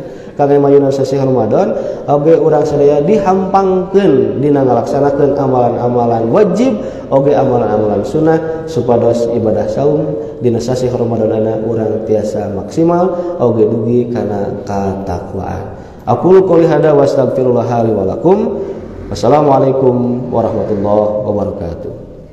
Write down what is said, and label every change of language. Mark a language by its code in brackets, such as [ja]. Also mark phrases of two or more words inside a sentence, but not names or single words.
[su] Kangge mayunan sasih Ramadan oge urang sadaya dihampangkeun dina ngalaksanakeun amalan-amalan wajib oge amalan-amalan sunnah supados ibadah saum dina sasih Ramadanna urang tiasa maksimal oge dugi kana katakwaan. [ar] أقول قولي هذا وأستغفر الله لي ولكم. والسلام عليكم ورحمة الله وبركاته.